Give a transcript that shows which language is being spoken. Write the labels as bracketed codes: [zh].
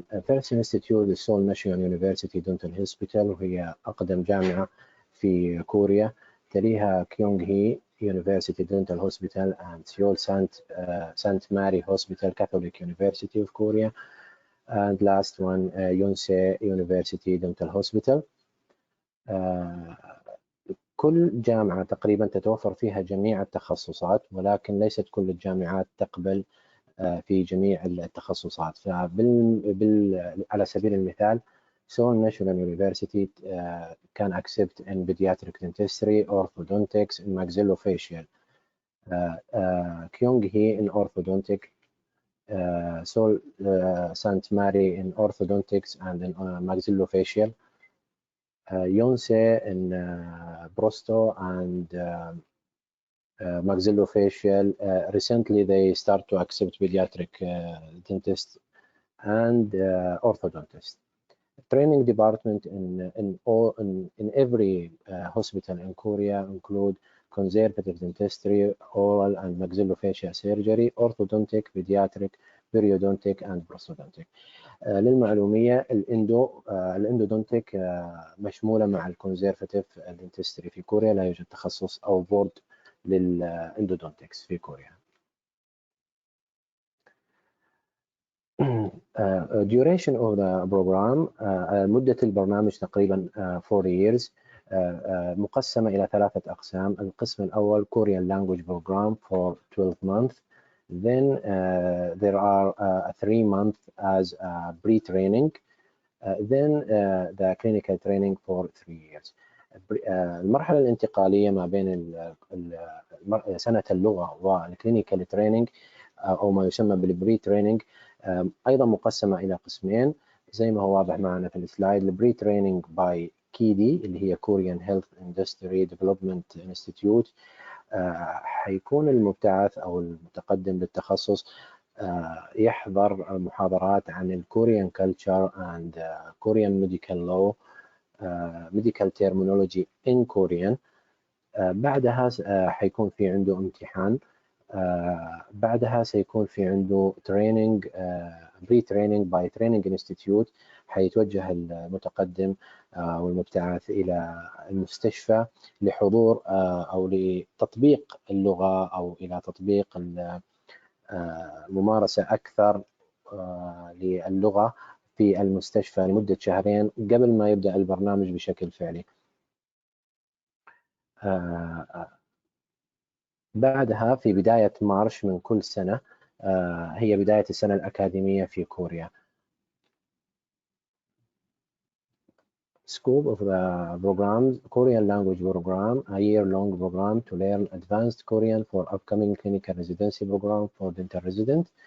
[en] First Institute is Seoul National University Dental Hospital [ar] وهي أقدم جامعة في كوريا. تليها [en] Kyung Hee University Dental Hospital and Seoul St. Mary Hospital Catholic University of Korea, and last one Yonsei University Dental Hospital. [ar] كل جامعة تقريبا تتوفر فيها جميع التخصصات، ولكن ليست كل الجامعات تقبل في جميع التخصصات. على سبيل المثال [en] Seoul National University can accept in pediatric dentistry, orthodontics, and maxillofacial. Kyunghee in orthodontic, Seoul St. Mary in orthodontics and in maxillofacial. Yonsei in prosto and maxillofacial. Recently they start to accept pediatric dentists and orthodontists. Training department in every hospital in Korea include conservative dentistry, oral and maxillofacial surgery, orthodontic, pediatric, periodontic and prosthodontic. [ar] للمعلومية الاندودونتيك مشمولة مع الكونزرفاتيف دنتستري في كوريا، لا يوجد تخصص أو بورد للاندودونتكس في كوريا. [en] duration of the program [ar] مدة البرنامج تقريبا [en] 4 years [ar] مقسمة إلى 3 أقسام. القسم الأول [en] Korean language program for 12 months. Then there are 3 months as pre-training. Then the clinical training for 3 years. [ar] المرحلة الانتقالية ما بين سنة اللغة والكلينيكال تريننج أو ما يسمى بالبري تريننج أيضا مقسمة إلى قسمين زي ما هو واضح معنا في السلايد. البري تريننج باي كيدي اللي هي [en] Korean Health Industry Development Institute [ar] حيكون المبتعث أو المتقدم بالتخصص يحضر محاضرات عن الكوريان [en] culture and Korean medical law, medical terminology in Korean. [ar] بعدها حيكون في عنده امتحان. بعدها سيكون في عنده [en] training pre-training by training institute. [ar] حيتوجه المتقدم والمبتعث إلى المستشفى لحضور أو لتطبيق اللغة أو إلى تطبيق ممارسة أكثر للغة في المستشفى لمدة 2 شهر قبل ما يبدأ البرنامج بشكل فعلي. بعدها في بداية مارش من كل سنة هي بداية السنة الأكاديمية في كوريا. [en] Scope of the programs: Korean language program, a year-long program to learn advanced Korean for upcoming clinical residency program for dental resident.